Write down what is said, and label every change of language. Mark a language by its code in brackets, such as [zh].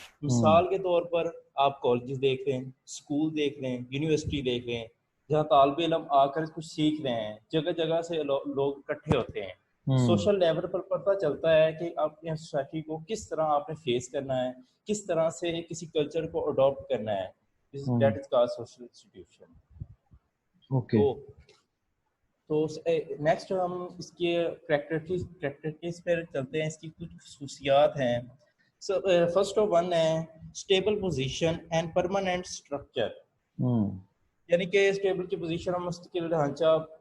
[ur] مثال کے طور پر آپ کالجز دیکھ لیں, اسکول دیکھ لیں, یونیورسٹی دیکھ لیں, جہاں طالب علم آ کر کچھ سیکھ رہے ہیں. جگہ جگہ سے لوگ اکٹھے ہوتے ہیں. سوشل لیول پر پتہ چلتا ہے کہ آپ نے سوسائٹی کو کس طرح آپ نے فیس کرنا ہے, کس طرح سے کسی کلچر کو اڈاپٹ کرنا ہے. [en] That is called social institution. [ur] تو نیکسٹ ہم اس کے کریکٹرسٹکس پر چلتے ہیں. اس کی کچھ خصوصیات ہیں. [en] First of one ہے stable position and permanent structure. [ur] یعنی کہ اسٹیبل کی پوزیشن اور مستقل ڈھانچہ.